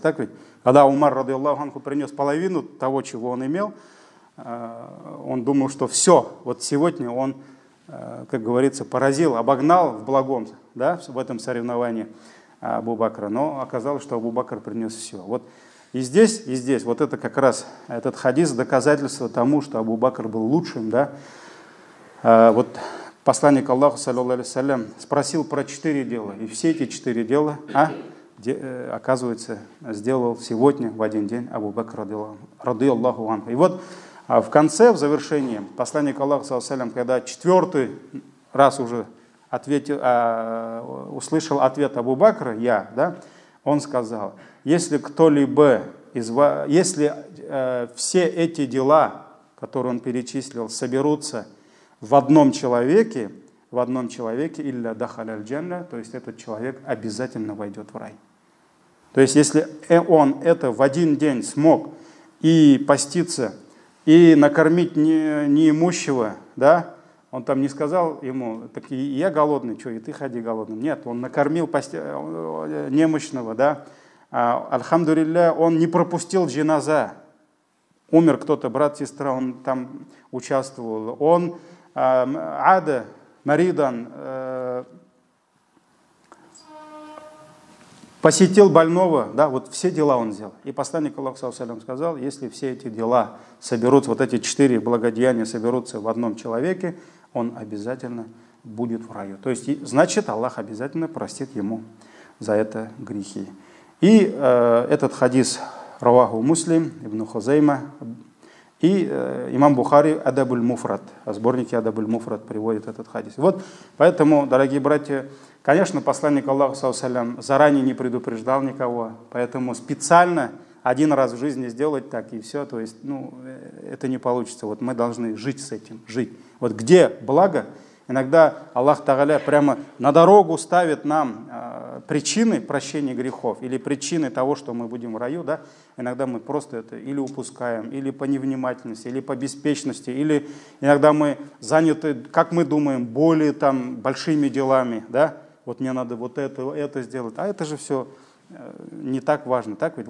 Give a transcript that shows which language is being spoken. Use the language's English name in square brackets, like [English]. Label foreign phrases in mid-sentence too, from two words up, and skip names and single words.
[Russian] Так ведь, когда Умар, [Arabic] رضي الله عنه, [Russian] принес половину того, чего он имел, он думал, что все, вот сегодня он, как говорится, поразил, обогнал в благом, да, в этом соревновании Абу Бакра. Но оказалось, что Абу Бакр принес все. Вот и здесь, вот это как раз, этот хадис доказательство тому, что Абу Бакр был лучшим, да. Вот посланник Аллаха, [Arabic] صلى الله عليه وسلم, [Russian] спросил про 4 дела. И все эти 4 дела, оказывается, сделал сегодня, в один день, Абу Бакр, [Arabic] رضي الله عنه. [Russian] И вот в конце, в завершении, посланник Аллаха, [Arabic] صلى الله عليه وسلم, [Russian] когда 4-й раз уже услышал ответ Абу Бакра, да, он сказал: если кто-либо если все эти дела, которые он перечислил, соберутся в одном человеке, [Arabic] إلا دخل الجنة, [Russian] то есть этот человек обязательно войдет в рай. То есть если он это в один день смог и поститься, и накормить неимущего, да, он там не сказал ему: так и я голодный, что и ты ходи голодным. Нет, он накормил немощного, да. Альхамдулилля, он не пропустил джиназа. Умер кто-то, брат, сестра, он там участвовал. Он [Arabic] عاد مريضا, [Russian] посетил больного, да, вот все дела он сделал. И посланник Аллаха, [Arabic] صلى الله عليه وسلم, [Russian] сказал: если все эти дела соберутся, вот эти 4 благодеяния соберутся в одном человеке, он обязательно будет в раю. То есть, значит, Аллах обязательно простит ему за это грехи. И этот хадис раваху Муслим, Ибн Хузайма и имам Бухари Адабуль Муфрат, о сборнике Адабуль Муфрат приводит этот хадис. Вот поэтому, дорогие братья, конечно, посланник Аллаха, [Arabic] صلى الله عليه وسلم, [Russian] заранее не предупреждал никого, поэтому специально один раз в жизни сделать так и все, то есть, это не получится. Вот мы должны жить с этим, жить. Вот где благо, иногда Аллах Тааля прямо на дорогу ставит нам причины прощения грехов или причины того, что мы будем в раю, да, иногда мы просто это или упускаем, или по невнимательности, или по беспечности, или иногда мы заняты, как мы думаем, более там большими делами, да, вот мне надо вот это сделать, а это же все не так важно, так ведь?